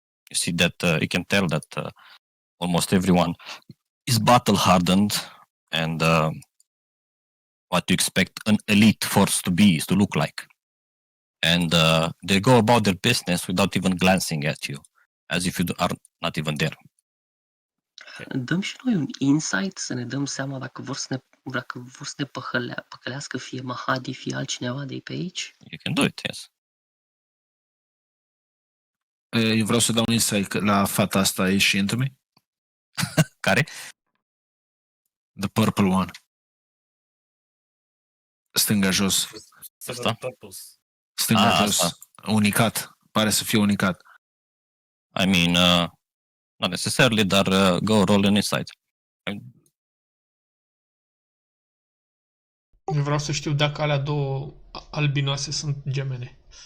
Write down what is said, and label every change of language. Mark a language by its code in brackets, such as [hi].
[en] You see that you can tell that almost everyone is battle hardened, and what you expect an elite force to be is to look like. And they go about their business without even glancing at you, as if you are not even there. [ro] Dăm și noi un insight să ne dăm seama dacă vor să ne păcălească fie Mahadi, fie altcineva de pe aici? [en] You can do it, yes. [ro] Eu vreau să dau un insight la fata asta, [en] is she into me? [ro] Care? [en] The purple one. [ro] Stânga jos. [en] Several purples. [ro] Stânga jos. Asta. Unicat. Pare să fie unicat. [en] I mean, not necessarily, dar go roll an insight. [ro] Eu vreau să știu dacă alea două albinoase sunt gemene.